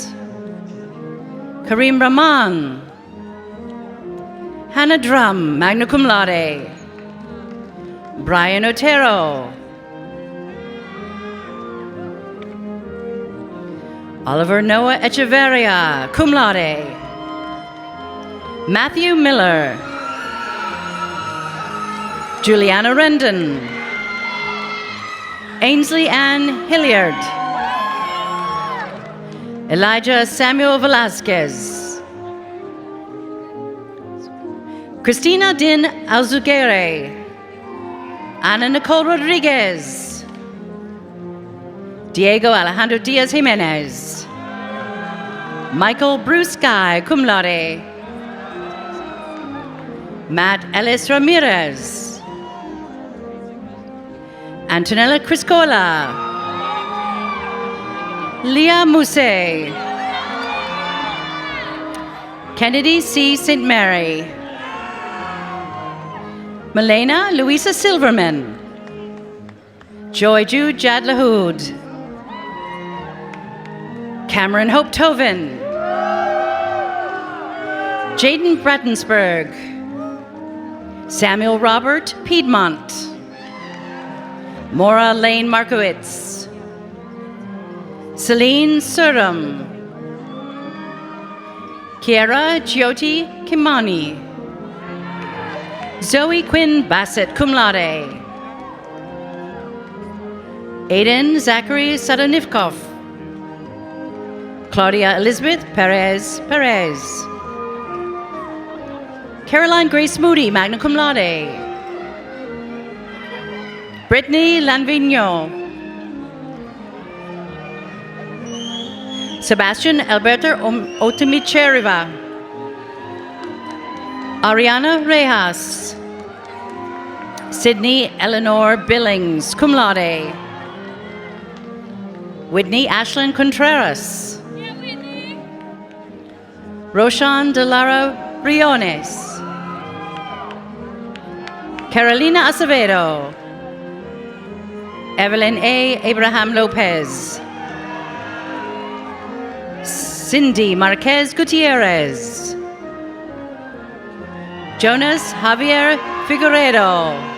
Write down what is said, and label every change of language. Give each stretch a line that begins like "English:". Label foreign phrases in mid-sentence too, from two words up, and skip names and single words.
English: Kareem Rahman. Hannah Drum,
Latin: magna cum laude.
English: Brian Otero. Oliver Noah Echeverria,
Latin: cum laude.
English: Matthew Miller. Juliana Rendon. Ainsley Ann Hilliard. Elijah Samuel Velasquez. Christina Din Alzugere. Ana Nicole Rodriguez. Diego Alejandro Diaz Jimenez. Michael Bruce Guy,
Latin: cum laude.
English: Matt Ellis Ramirez. Antonella Criscola. Leah Mousse. Kennedy C. St. Mary. Melena Louisa Silverman. Joy Jude Jadlahood. Cameron Hope Tovin. Jaden Brattensburg. Samuel Robert Piedmont. Maura Lane Markowitz. Celine Suram. Kiara Giotti Kimani. Zoe Quinn Bassett,
Latin: cum laude.
English: Aiden Zachary Sadonivkov. Claudia Elizabeth Perez Perez. Caroline Grace Moody,
Latin: magna cum laude.
English: Brittany Lanvigno. Sebastian Alberto Otimicheriva. Ariana Rejas. Sydney Eleanor Billings,
Latin: cum laude.
English: Whitney Ashlyn Contreras. Roshan Delara Briones. Carolina Acevedo. Evelyn A. Abraham Lopez. Cindy Marquez Gutierrez. Jonas Javier Figueredo.